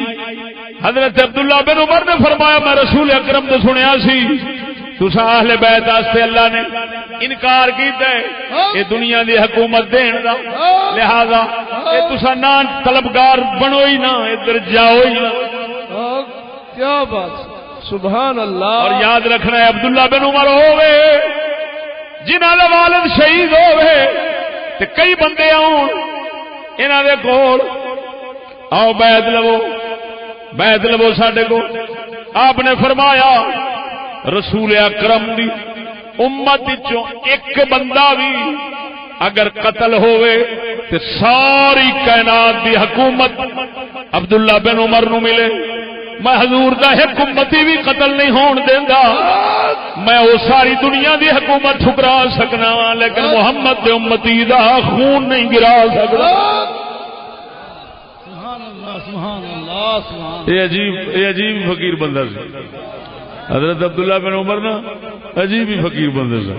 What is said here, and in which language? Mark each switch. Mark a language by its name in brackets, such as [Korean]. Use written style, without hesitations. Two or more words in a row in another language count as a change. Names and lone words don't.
[Punjabi] حضرت عبداللہ بن عمر نے فرمایا میں رسول اکرم تو سنیا سی تسا اہل بیت واسطے اللہ نے انکار کیتا ہے یہ دنیا دی حکومت دین دا، لہذا اے تسا نہ طلبگار بنو ہی نہ، ادھر جاؤ ہی نہ۔ کیا بات، سبحان اللہ۔ اور یاد رکھنا ہے عبداللہ بن عمر ہوئے جنہاں دا والد شہید ہوئے تے کئی بندے آن انہاں دے کول، آؤ بیعت لو ساڈے کو۔ آپ نے فرمایا رسول اکرم دی امت وچوں ایک بندہ بھی اگر قتل ہوئے تے ساری کائنات دی حکومت عبداللہ بن عمر نو ملے، میں حضور دا ایک امتی بھی قتل نہیں ہون دیندا، میں وہ ساری دنیا دی حکومت ٹھکرا سکنا وا لیکن محمد دے امتی دا خون نہیں گرا سکدا۔ سبحان اللہ، سبحان یہ عجیب فقیر بندہ سی حضرت عبداللہ بن عمر نا، عجیب ہی فقیر بندے سے۔